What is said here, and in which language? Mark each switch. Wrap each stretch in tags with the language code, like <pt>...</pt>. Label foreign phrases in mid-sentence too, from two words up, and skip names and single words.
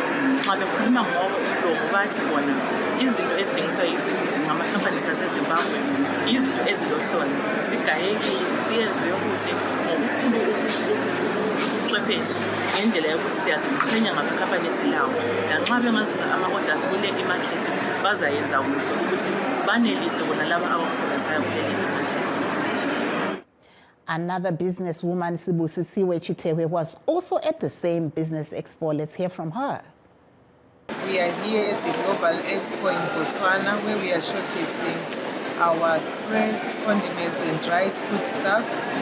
<nd>Nxa bekhuluma ngomlomo bathi bona izinto ezithengiswa ngamakhampani asezimbabwe izinto ezilohlonzi, zigayekile, ziyenzwe kuhle ngokukhulu ubuchwepheshe ngendlela yokuthi siyaziqhenya ngamakhampani esilawo. Lanxa bengazuza ama-orders kule imakhethi bazayenza kuhle ukuthi banelise bona laba abakusebenzayo kuleli imakhethi.</nd> <en>Another businesswoman, Sibusisiwe Chitewe, was also at the same business expo. Let's hear from her. We are here at the Global Expo in Botswana, where we are showcasing our spreads, condiments, and dried foodstuffs.</en>